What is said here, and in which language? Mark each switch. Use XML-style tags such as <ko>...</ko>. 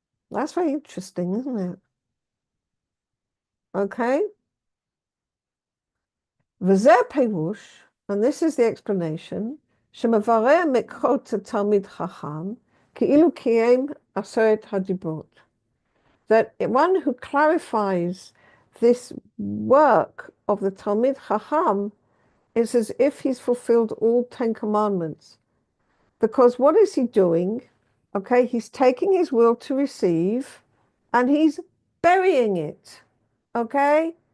<en>That's very interesting, isn't it? Okay.</en> <he>וזה פירוש,</he> <en>and this is the explanation,</en> <he>שמברר מקרות תלמיד חכם, כאילו קיים עשרת הדיברות.</he> <en>That one who clarifies this work of the Talmid Chacham is as if he's fulfilled all 10 commandments. Because what is he doing? Okay, he's taking his will to receive and he's burying it. Okay?</en>